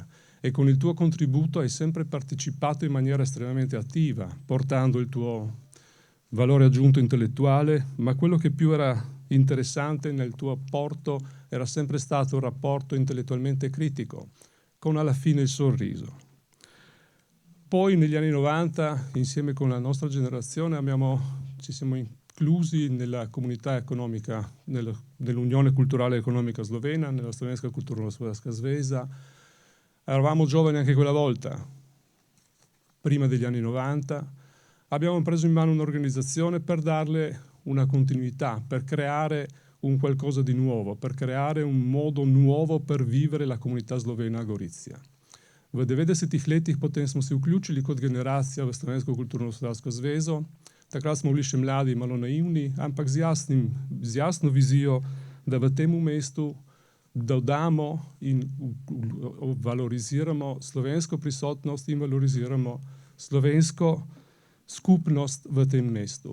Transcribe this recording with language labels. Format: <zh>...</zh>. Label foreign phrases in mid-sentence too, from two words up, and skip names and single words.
<it>E con il tuo contributo hai sempre partecipato in maniera estremamente attiva, portando il tuo valore aggiunto intellettuale, ma quello che più era interessante nel tuo apporto era sempre stato un rapporto intellettualmente critico, con alla fine il sorriso. Poi negli anni 90, insieme con la nostra generazione, ci siamo inclusi nella comunità economica, nell'Unione Culturale e Economica Slovena, nella Slovenska kulturno-gospodarska zveza. Eravamo giovani anche quella volta, prima degli anni 90. Abbiamo preso in mano un'organizzazione per darle una continuità, per creare un qualcosa di nuovo, per creare un modo nuovo per vivere la komunita slovena Gorizia.</it> <sl>V 90-ih letih potem smo se vključili kot generacija v Slovensko kulturno-gospodarsko zvezo. Takrat smo bili še mladi, malo naivni, ampak z jasno vizijo, da v tem mestu dodamo in valoriziramo slovensko prisotnost in valoriziramo slovensko skupnost v tem mestu.</sl>